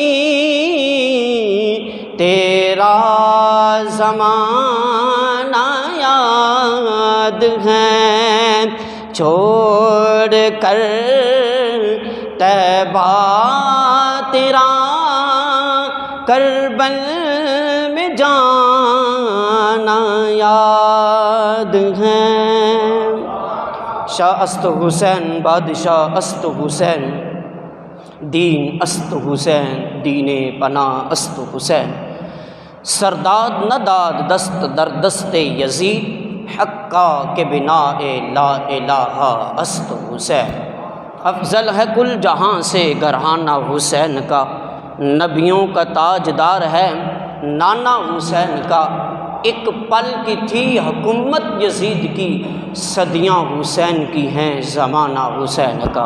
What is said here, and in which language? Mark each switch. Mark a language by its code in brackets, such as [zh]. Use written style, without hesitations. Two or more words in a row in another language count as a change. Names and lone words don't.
[ur] تیرا زمانہ یاد ہے، چھوڑ کر طیبہ تیرا کربل میں جانا بلد ہیں، [fa] شاہ است حسین بادشاہ است حسین، دین است حسین دین پناہ است حسین، سرداد نہ داد دست در دست یزید، حقا کے بنا لا الہ است حسین، [ur] افضل ہے کل جہاں سے گھرانہ حسین کا، نبیوں کا تاجدار ہے نانا حسین کا، ایک پل کی تھی حکومت یزید کی، صدیاں حسین کی ہیں زمانہ حسین کا۔